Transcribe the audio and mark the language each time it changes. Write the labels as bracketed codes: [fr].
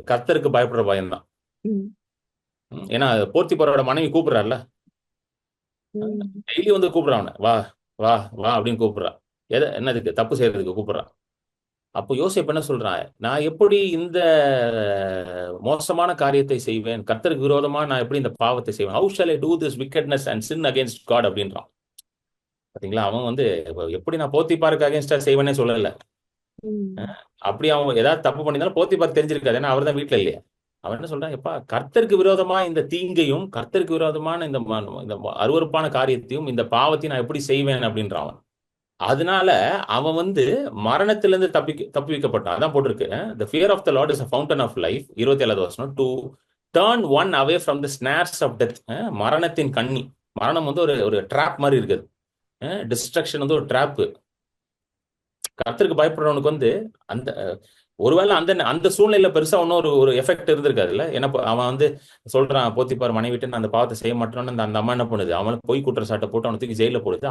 [ta] கர்த்தருக்கு பயப்படுற பயம்தான். ஏன்னா போர்த்திபரோட மனைவி கூப்பிடுறாருல, டெய்லி வந்து கூப்பிடுறான் அவனை, வா வா வா அப்படின்னு கூப்பிடுறான். என்னதுக்கு? தப்பு செய்யறதுக்கு கூப்பிடுறான். அப்போ யோசேப்பு என்ன சொல்றான்? நான் எப்படி இந்த மோசமான காரியத்தை செய்வேன்? கர்த்தருக்கு விரோதமா நான் எப்படி இந்த பாவத்தை செய்வேன்? [en] How shall I do this wickedness and sin against God [ta] அப்படின்றான். பாத்தீங்களா? அவன் வந்து எப்படி நான் போத்திபாருக்கு அகேன்ஸ்டா செய்வேனே சொல்லல. அப்படி அவன் ஏதாவது தப்பு பண்ணியிருந்தாலும் போத்திபார் தெரிஞ்சிருக்காது, ஏன்னா அவர் தான் வீட்டுல இல்லையா. அவன் என்ன சொல்றான்? எப்பா, கர்த்தருக்கு விரோதமா இந்த தீங்கையும், கர்த்தருக்கு விரோதமான இந்த அருவருப்பான காரியத்தையும், இந்த பாவத்தையும் நான் எப்படி செய்வேன் அப்படின்றான் அவன். அதனால அவன் வந்து மரணத்திலிருந்து தப்பி வைக்கப்பட்டான். அதான் போட்டிருக்கு, [en] the fear of the Lord is a fountain of life. [ta] 27வது வசனம், [en] to turn one away from the snares of death. [ta] மரணத்தின் கண்ணி. மரணம் வந்து ஒரு ட்ராப் மாதிரி இருக்குது. டிஸ்ட்ரக்ஷன் வந்து ஒரு ட்ராப். கர்த்தருக்கு பயப்படுறவனுக்கு வந்து அந்த ஒருவேளை அந்த அந்த சூழ்நிலையில பெருசா ஒன்றும் ஒரு எஃபெக்ட் இருந்திருக்காதுல்ல. ஏன்னா அவன் வந்து சொல்றான், போத்திபார் மனைவிட்டு நான் அந்த பாவத்தை செய்ய மாட்டேன்னு அந்த அம்மா என்ன பண்ணுது, அவனுக்கு பொய் குற்றச்சாட்டை போட்டு அவனை தூக்கி ஜெயில போடுது.